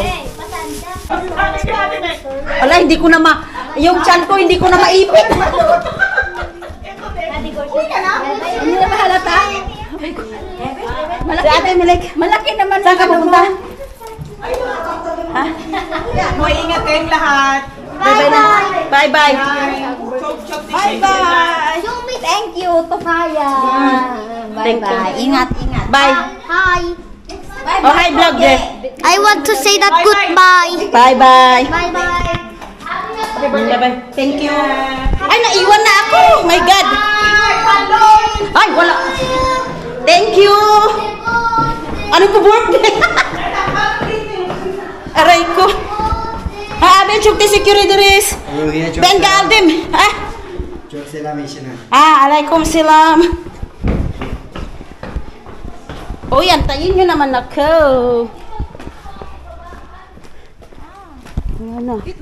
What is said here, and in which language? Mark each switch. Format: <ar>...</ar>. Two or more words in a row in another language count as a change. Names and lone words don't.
<tl>Wala, hindi ko na yung chan ko, hindi ko na maipit. Hindi na ba halata? Si Ate Mila okay naman. Saan ka pupunta? Hoy, ingat kayong lahat.</tl> <en>Bye-bye. Bye-bye. Bye-bye. Thank you, Tokaya. Thank you. Bye-bye.</en> <tl>Ingat, ingat.</tl> <en>Bye. Hi. Oh, hi, vlog, Jeff. I want to say that goodbye. Bye-bye. Bye-bye. Bye-bye. Thank you.</en> <tl>Ay, naiwan na ako.</tl> <en>Oh my God.</en> <tl>Ay, wala.</tl> <en>Thank you.</en> <tl>Ano ko birthday? Aray ko.</tl> <tr>Ben çok teşekkür ederiz. Ben geldim. Çok selam eşine.</tr> <ar>Alaikum selam.</ar> <tl>Uy, antayin nyo naman ako. Ano?</tl>